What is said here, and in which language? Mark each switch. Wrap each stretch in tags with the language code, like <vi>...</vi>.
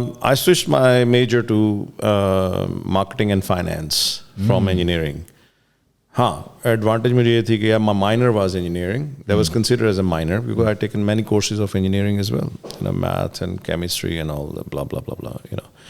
<en>I switched my major to marketing and finance from engineering.</en> <ur>ہاں, advantage مجھے یہ تھی کہ</ur> <en>my minor was engineering. That was considered as a minor because I had taken many courses of engineering as well, math and chemistry and all the blah blah blah blah.</en>